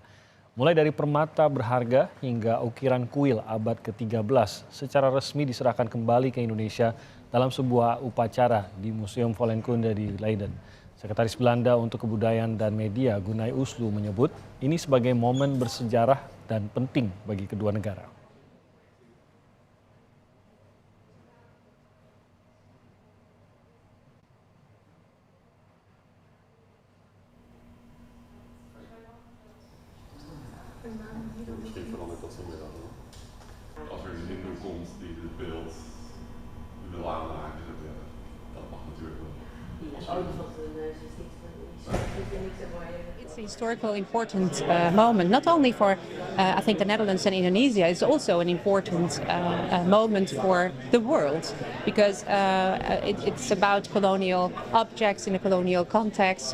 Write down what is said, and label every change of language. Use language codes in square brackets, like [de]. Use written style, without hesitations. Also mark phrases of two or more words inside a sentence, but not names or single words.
[id] Mulai dari permata berharga hingga ukiran kuil abad ke-13 secara resmi diserahkan kembali ke Indonesia dalam sebuah upacara di Museum Volkenkunde di Leiden. Sekretaris Belanda untuk Kebudayaan dan Media, Gunay Uslu, menyebut ini sebagai momen bersejarah dan penting bagi kedua negara. [nl] Misschien verandert dat zo weer dan. Als er een hinder komt die het beeld wil aanraken, dat mag natuurlijk wel. [en] It's a historical important moment, not only for I think the Netherlands and Indonesia. It's also an important moment for the world because it's about colonial objects in a colonial context.